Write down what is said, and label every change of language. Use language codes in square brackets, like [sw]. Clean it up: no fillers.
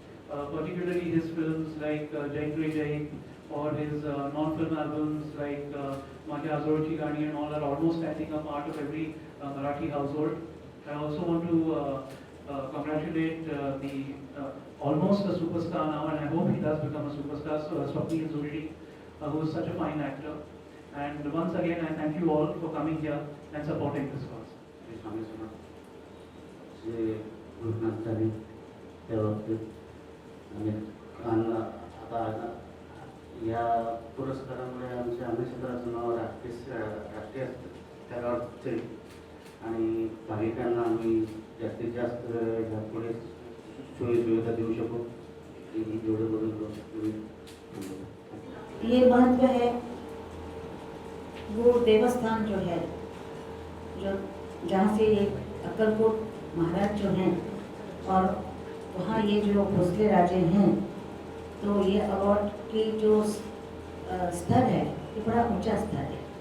[en] Particularly his films like Jaik Re Jaik or his non-film albums like Majha Azorchi Gani and all are almost, I think, a part of every Marathi household. I also want to congratulate the almost a superstar now, and I hope he does become a superstar, so Swapnil Joshi, who is such a fine actor. And once again, I thank you all for coming here and supporting this cause. [mr] Shri Swami Samarth जे घोषणा झाली त्या बाबतीत आणि आता या पुरस्कारामुळे आमच्या आम्ही क्षेत्राचं नाव राष्ट्रीय स्तरावर जाईल आणि भाविकांना आम्ही जास्तीत जास्त यापुढे सोयीसुविधा देऊ शकू जेवढं बदल [hi] ये महत्व है वो देवस्थान जो है, जो जहाँ से ये अक्कलकोट महाराज जो हैं और वहाँ ये जो भोसले राजे हैं, तो ये अवार्ड की जो स्तर है ये बड़ा ऊंचा स्तर है।